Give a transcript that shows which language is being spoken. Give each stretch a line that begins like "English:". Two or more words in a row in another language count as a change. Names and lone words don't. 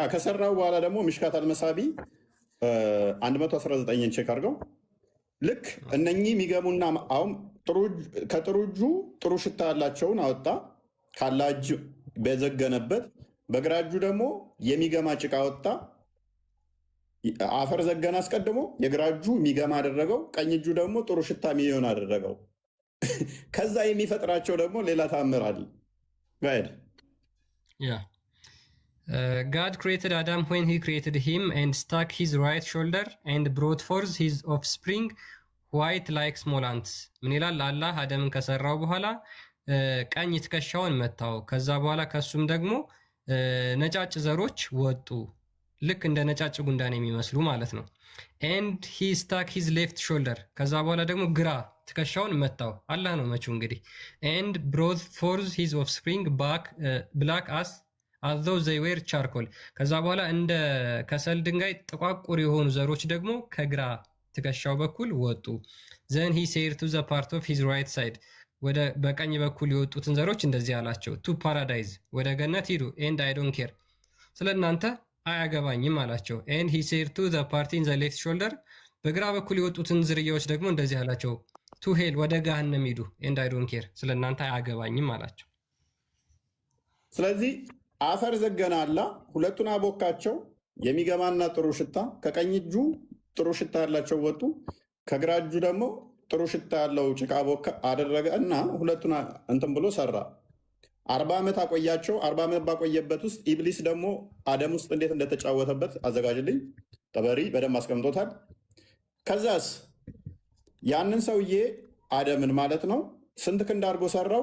Amharic: ከሰራው በኋላ ደግሞ ሚሽካት አልመሳቢ 119ን ቼክ አድርገው። ልክ እነኚህ የሚገሙና አሁን ከጥሩ እጁ ጥሩ ሽታ ያላቸውን አወጣ ካላህ እጅ በዘገነበት፣ በግራ እጁ ደግሞ የሚገማ ጭቃ ወጣ። አፈር ዘገን አስቀድሞ የግራ እጁ የሚገማ አደረገው፣ ቀኝ እጁ ደግሞ ጥሩ ሽታ የሚሆን አደረገው። ከዛ የሚፈጥራቸው ደግሞ ሌላ ታምር አለ።
English: God created Adam when he created him and stuck his right shoulder and brought forth his offspring white like small ants።
Amharic: ምን ይላል? አላህ አደምን ከሰራው በኋላ ቀኝ ትከሻውን መታው። ከዛ በኋላ ከሱም ደግሞ ነጫጭ ዘሮች ወጡ፣ ልክ እንደ ነጫጭ ጉንዳን የሚመስሉ ማለት ነው።
English: and he stuck his left shoulder።
Amharic: ከዛ በኋላ ደግሞ ግራ ትከሻውን መታው። አላህ ነው መቼው እንግዲህ።
English: and brought forth his offspring black as though they were charcoal።
Amharic: ከዛ በኋላ እንደ ከሰል ድንጋይ ጥቋቁር የሆኑ ዘሮች ደግሞ ከግራ ትከሻው በኩል ወጡ።
English: then he said to the part of his right side።
Amharic: ወደ በቀኝ በኩል የወጡትን ዘሮች እንደዚህ አላቸው፣
English: to paradise
Amharic: ወደ ገነት ሂዱ፣
English: and I don't care
Amharic: ስለ እናንተ አያገባኝም አላቸው።
English: and he said to the part in the left shoulder
Amharic: በግራ በኩል የወጡትን ዝርያዎች ደግሞ እንደዚህ አላቸው፣
English: to hell
Amharic: ወደ ገሃነም ሂዱ፣
English: and I don't care
Amharic: ስለ እናንተ አያገባኝም አላቸው። ስለዚህ አፈር ዘገና አላ ሁለቱን አቦካቸው፣ የሚገማና ጥሩ ሽታ። ከቀኝ እጁ ጥሩ ሽታ ያላቸው ወጡ፣ ከግራ እጁ ደግሞ ጥሩ ሽታ ያለው ጭቃ ቦካ አደረገ እና ሁለቱን እንትን ብሎ ሰራ። 40 ዓመት አቆያቸው። 40 ዓመት ባቆየበት ውስጥ ኢብሊስ ደግሞ አደም ውስጥ እንዴት እንደተጫወተበት አዘጋጅልኝ ጠበሪ በደንብ አስቀምጦታል። ከዛስ ያንን ሰውዬ አደምን ማለት ነው ስንት ክንድ አድርጎ ሰራው?